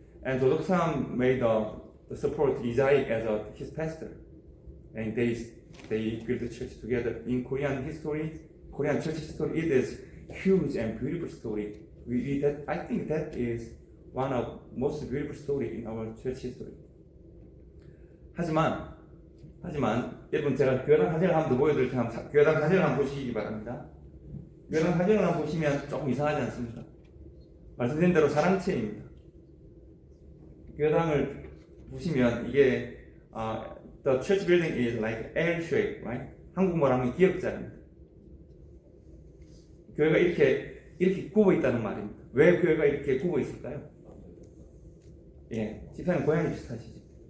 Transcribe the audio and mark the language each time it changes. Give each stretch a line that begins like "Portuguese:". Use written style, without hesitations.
English: And Jodeok-sam made the support Lee Jak-ik as his pastor, and they built the church together. In Korean history, Korean church history, it is huge and beautiful story. I think that is one of most beautiful story in our church history.
Korean: 하지만 여러분 제가 교회당 사진을 한번 보여드릴 테니 교회당 사진을 한번 보시기 바랍니다. 교회당 사진을 한번 보시면 조금 이상하지 않습니까? 말씀드린 대로 사랑체입니다. 교회당을 보시면 이게
English: the church building is like L-shape, right?
Korean: 한국말 하면 기역자입니다. 교회가 이렇게 굽어 있다는 말입니다. 왜 교회가 이렇게 굽어 있을까요? 예, 집사님 고향이 비슷하시죠?